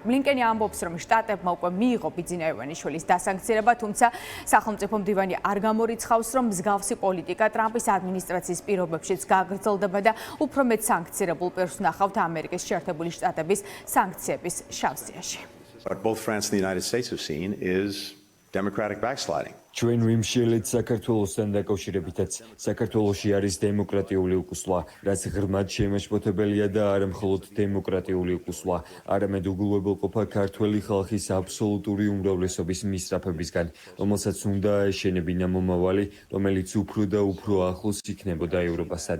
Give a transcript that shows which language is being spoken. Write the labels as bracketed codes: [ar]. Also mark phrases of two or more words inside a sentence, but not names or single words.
[ka] ბლინკენი ამბობს, რომ შტატებმა უკვე მიიღო ბიძინა ივანიშვილის დასანქცირება, თუმცა სახელმწიფო მდივანი არ გამორიცხავს, რომ მსგავსი პოლიტიკა ტრამპის ადმინისტრაციის პირობებშიც გაგრძელდება და უფრო მეტ სანქცირებულ პირს ვნახავთ ამერიკის შეერთებული შტატების სანქციების შავსიაში. [en] What both France and the United States have seen is democratic backsliding. [ka] ჩვენ ვიმშილეთ საქართველოსთან დაკავშირებითაც. საქართველოში არის დემოკრატიული უკუსლა, რაც ღრმად შემაშფოთებელია და არა მხოლოდ დემოკრატიული უკუსლა, არამედ უგულებელყოფა ქართველი ხალხის აბსოლუტური უმრავლესობის მისწრაფებისგან, რომელსაც უნდა აეშენებინა მომავალი, რომელიც უფრო და უფრო ახლოს იქნებოდა ევროპასთან.